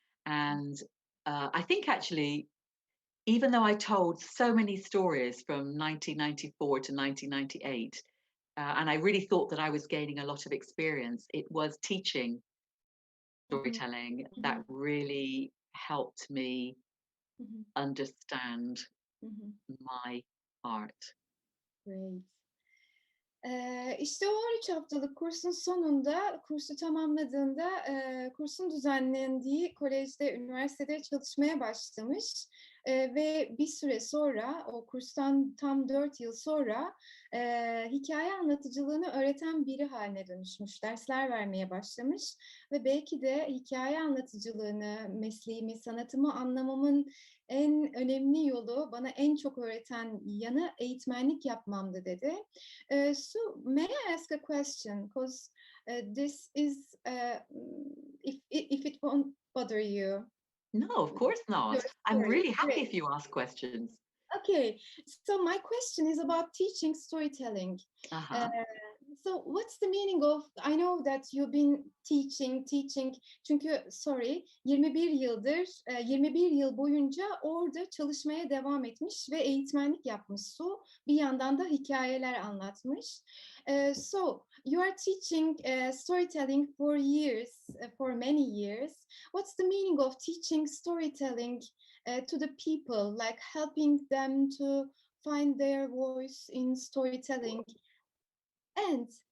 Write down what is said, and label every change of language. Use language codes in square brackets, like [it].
[en] And I think actually, even though I told so many stories from 1994 to 1998, and I really thought that I was gaining a lot of experience, it was teaching storytelling that really helped me understand my art. Great. [tr] İşte o 13 haftalık kursun sonunda, kursu tamamladığında kursun düzenlendiği kolejde, üniversitede çalışmaya başlamış ve bir süre sonra, o kurstan tam 4 yıl sonra hikaye anlatıcılığını öğreten biri haline dönüşmüş, dersler vermeye başlamış ve belki de hikaye anlatıcılığını, mesleğimi, sanatımı anlamamın en önemli yolu, bana en çok öğreten yanı eğitmenlik yapmamdı dedi. [en] So may I ask a question? Because this is, if it won't bother you. No, of course not. I'm really happy if you ask questions. Okay, so my question is about teaching storytelling. So what's the meaning of, I know that you've been teaching, [tr] çünkü 21 yıl boyunca orada çalışmaya devam etmiş ve eğitmenlik yapmış. So bir yandan da hikayeler anlatmış. [en] So you are teaching storytelling for years, for many years. What's the meaning of teaching storytelling to the people, like helping them to find their voice in storytelling? And